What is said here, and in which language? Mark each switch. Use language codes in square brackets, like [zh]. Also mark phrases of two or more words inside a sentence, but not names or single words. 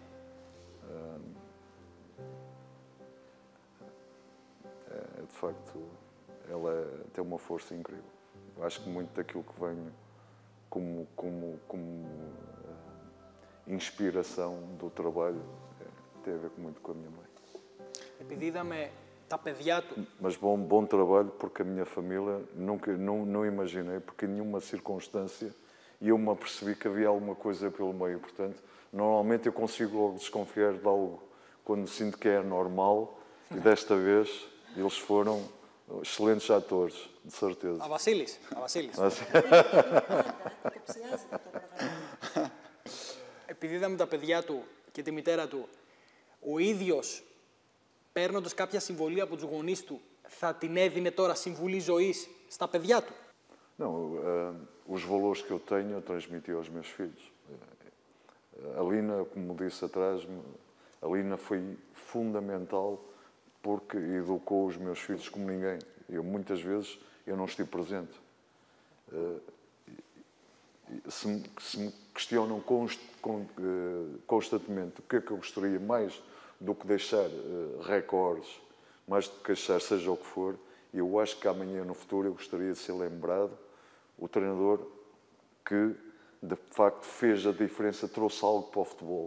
[pt] De facto, ela tem uma força incrível. Eu acho que muito daquilo que venho como inspiração do trabalho tem a ver muito com a minha mãe. [el] Επειδή είδαμε τα παιδιά του. [pt] Mas bom trabalho, porque a minha família não imaginei, porque em nenhuma circunstância eu me apercebi que havia alguma coisa pelo meio. Portanto, normalmente eu consigo logo desconfiar de algo quando sinto que é normal, e desta vez eles foram excelentes atores, de certeza. [el] A Βασίλης. Επειδή είδαμε τα παιδιά του και τη μητέρα του, ο ίδιος, παίρνοντας κάποια συμβολή από τους γονείς του, θα την έδινε τώρα συμβουλή ζωής στα παιδιά του? [pt] Não, os valores que eu tenho eu transmiti aos meus filhos. A Lina, como disse atrás, a Lina foi fundamental porque educou os meus filhos como ninguém. Eu, muitas vezes, eu não estive presente. Se me questionam constantemente o que é que eu gostaria mais do que deixar recordes, mais do que deixar seja o que for, eu acho que amanhã, no futuro, eu gostaria de ser lembrado o treinador que, de facto, fez a diferença, trouxe algo para o futebol.